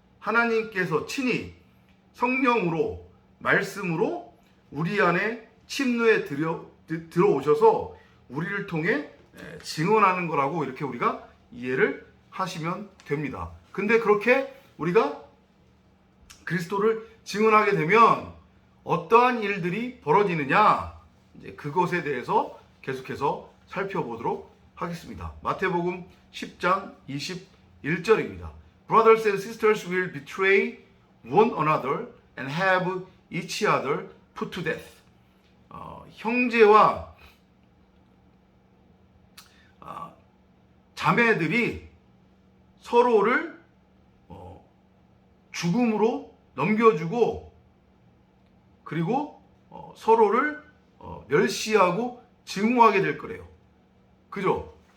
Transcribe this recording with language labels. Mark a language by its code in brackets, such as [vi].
[ko] 하나님께서 친히 성령으로, 말씀으로 우리 안에 침노에 들어오셔서 우리를 통해 증언하는 거라고, 이렇게 우리가 이해를 하시면 됩니다. 근데 그렇게 우리가 그리스도를 증언하게 되면 어떠한 일들이 벌어지느냐, 이제 그것에 대해서 계속해서 살펴보도록 하겠습니다. 마태복음 10장 21절입니다. [en] Brothers and sisters will betray one another and have each other put to death. [ko] 형제와 자매들이 서로를 죽음으로 넘겨주고, 그리고 서로를 멸시하고 증오하게 될 거래요. 그죠?